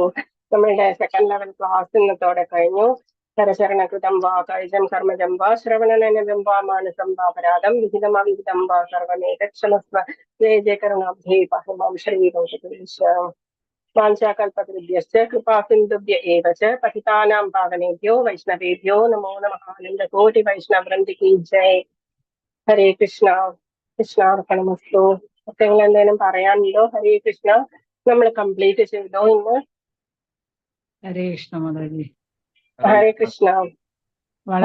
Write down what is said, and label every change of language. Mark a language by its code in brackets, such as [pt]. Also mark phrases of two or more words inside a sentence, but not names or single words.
[ml] നമ്മളുടെ [en] second level class [ml] ഇന്നത്തോടെ കഴിഞ്ഞു. [sa] കരചരണകൃതം വാ കൈജം കർമ്മജം വാ ശ്രവണനനം വാ മാനസം വാപരാധം വിഹിതമവിഹിതം വാ സർവമേതക്ഷമസ്വ. ജയ ജയ കരുണാബ്ധേ പരമം ശ്രീ വാഞ്ചാകൽപതൃഭ്യശ്ച കൃപാസിന്ധുഭ്യ ഏവ ച പതിതാനാം പാവനേഭ്യോ വൈഷ്ണവേഭ്യോ നമോ നമഃ. [hi] आनन्दकोटि वैष्णववृन्द की जय। हरे कृष्ण. [ml] കൃഷ്ണാർപ്പണമസ്തു. നിങ്ങൾ എന്തെങ്കിലും പറയാനുണ്ടോ? ഹരേ കൃഷ്ണ. നമ്മൾ കംപ്ലീറ്റ് ചെയ്തോ ഇന്ന്? ഹരേ കൃഷ്ണ മാതാജി. ഹരേ കൃഷ്ണ. വളരെ